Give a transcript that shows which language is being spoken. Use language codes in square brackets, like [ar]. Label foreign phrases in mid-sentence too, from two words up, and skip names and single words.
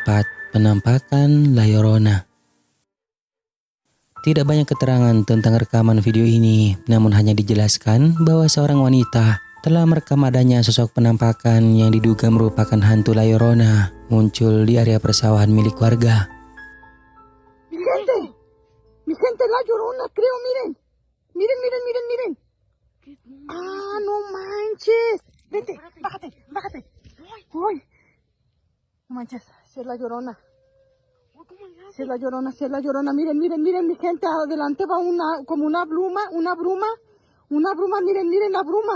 [id] Penampakan La Llorona. Tidak banyak keterangan tentang rekaman video ini, namun hanya dijelaskan bahwa seorang wanita telah merekam adanya sosok penampakan yang diduga merupakan hantu La Llorona muncul di area persawahan milik warga. [es] Mi gente La Llorona, creo, miren. Miren. Ah, no manches. Vente, bájate. Uy. No manches, si es La Llorona. Si es La Llorona, miren, mi gente, adelante va como una bruma, miren la bruma.